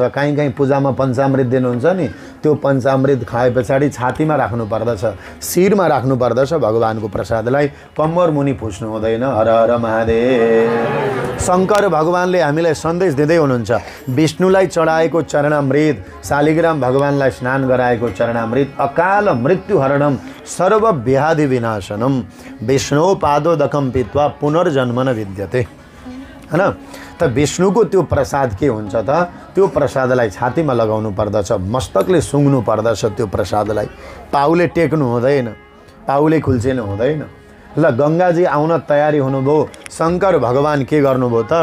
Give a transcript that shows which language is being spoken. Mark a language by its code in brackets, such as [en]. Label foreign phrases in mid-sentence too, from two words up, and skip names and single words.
[ne] कहीँ कहीँ पूजामा पञ्चामृत दिनुहुन्छ नि, त्यो पञ्चामृत खाए पछाडि छातीमा राख्नु पर्दछ, शिरमा राख्नु पर्दछ भगवानको प्रसादलाई। कम्मर मुनि पुछ्नु हुँदैन। हर हर महादेव। शङ्कर भगवानले हामीलाई सन्देश दिँदै हुनुहुन्छ, विष्णुलाई चढाएको चरणामृत, शालिग्राम भगवानलाई स्नान गराएको चरणामृत, [sa] अकाल मृत्यु हरणम सर्व व्याधि विनाशनम विष्णु पादोदकम पित्वा पुनर्जन्म न विद्यते, [ne] हैन? त विष्णुको त्यो प्रसाद के हुन्छ त? त्यो प्रसादलाई छातीमा लगाउनु पर्दछ, मस्तकले सुँग्नु पर्दछ। त्यो प्रसादलाई पाउले टेक्नु हुँदैन, पाउले खुल्चिनु हुँदैन। ल गङ्गाजी आउन तयारी हुनुभयो। शङ्कर भगवान के गर्नुभयो त?